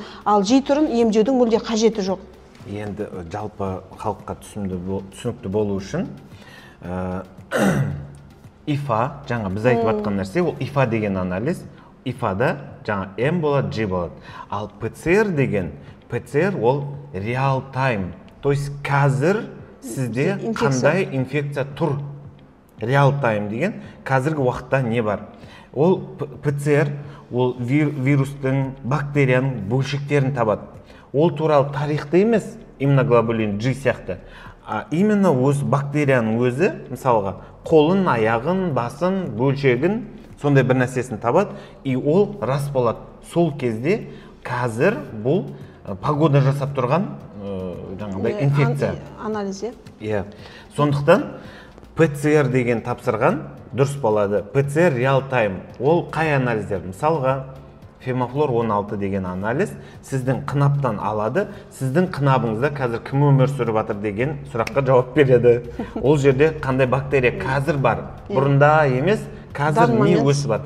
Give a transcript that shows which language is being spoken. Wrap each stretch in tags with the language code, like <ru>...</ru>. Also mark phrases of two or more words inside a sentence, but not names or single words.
<kk>Ал G түрін емдеудің мүлде қажеті жоқ. Енді жалпы халыққа түсінікті болу үшін ИФА, жаңа біз айтып атқан нәрсе, ол ИФА деген анализ, ИФАда жаңа М болады, G болады. Ал ПЦР деген, ПЦР ол</kk> <en>real time,</en> <ru>то есть</ru> <kk>қазір сізде қандай инфекция тұр.</kk> <en>Real time</en> <kk>деген, қазіргі уақытта не бар. Ол ПЦР, ол вирустың, бактерияның бөлшектерін табады. Ол туралы тарихты емес, иммуноглобулин G сияқты. Именно өз бактерияның өзі, мысалға, қолын, аяғын, басын, бөлшегін, сондай бір нәрсесін табады, и ол рас болады. Сол кезде қазір бұл погода жасап тұрған жаңағыдай инфекция. Анализ, иә. Сондықтан ПЦР деген тапсырған дұрыс болады. ПЦР</kk> <en>real time.</en> <kk>Ол қай анализдер? Мысалға, Фемофлор 16 деген анализ сіздің қынаптан алады, сіздің қынабыңызда қазір кім өмір сүріп жатыр деген сұраққа жауап береді. Ол жерде қандай бактерия қазір бар, бұрында емес, қазір не өсіп жатыр.</kk>